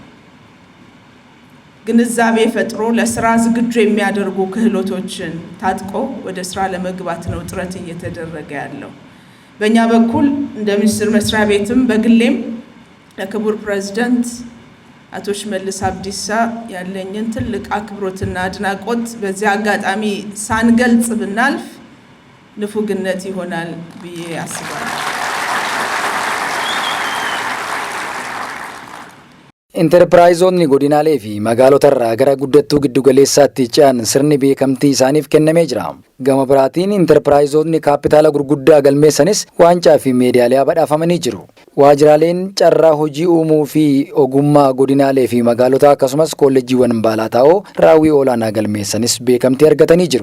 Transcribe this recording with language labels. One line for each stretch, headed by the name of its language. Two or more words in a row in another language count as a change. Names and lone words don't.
Amharic: ግንዛቤ ፈጥሮ ለስራ ዝግጁ የሚያደርጉ ክህሎቶችን ታጥቆ ወደ ስራ ለመግባት ነው ጥረት እየተደረገ ያለው። በእኛ በኩል እንደ ሚኒስቴር መስሪያ ቤትም በግሌም ለክቡር ፕሬዝዳንት አቶ ሽመልስ አብዲሳ ያለኝን ትልቅ አክብሮትና አድናቆት በዚህ አጋጣሚ ሳንገልጽ ብናልፍ ንፉግነት ይሆናል ብዬ አስባለሁ።
Oromo: Interpiraayizoonni godinaalee fi magaalotarraa gara guddattuu giddugaleessaatti ce'an sirni beekamtii isaaniif kennamee jira. Gama biraatiin interpiraayizoonni kaapitaala gurguddaa galmeessanis waancaa fi meedaaliyaa badhaafamanii jiru. Waajjiraaleen carraa hojii uumuu fi ogummaa godinaalee fi magaalota akkasumas kolleejjiiwwan baalaataa'oo raawwii olaanaa galmeessanis beekamtii argatanii jiru.